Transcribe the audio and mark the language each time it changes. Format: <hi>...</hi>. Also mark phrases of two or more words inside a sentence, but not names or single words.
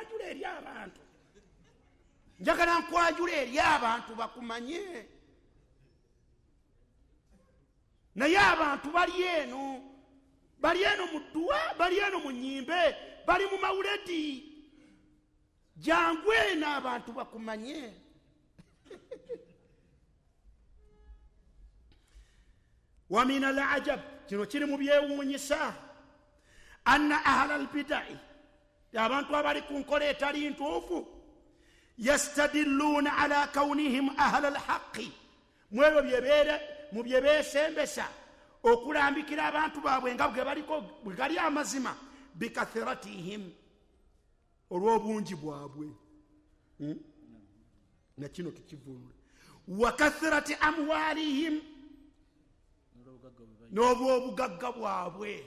<lg>nkwajula eri abantu bakumanye naye abantu bali eno mu dduwa bali eno mu nnyimbe bali mu mawuledi jangu eno abantu bakumanye.</lg> <ar>ومن العجب</ar> <lg>kino kiri mu byewuunyisa</lg> <ar>أن أهل البدع</ar> <lg>abantu abali ku nkola etali ntuufu</lg> <ar>يستدلون على كونهم أهل الحق</ar> <lg>mwebyo mu bye beesembesa okulambikira abantu baabwe nga bwe gali amazima bikathiratihim olw'obungi bwabwe na kino tukivunule</lg> <ar>وكثرة أموالهم</ar> <lg>n'obwobugagga bwabwe.</lg>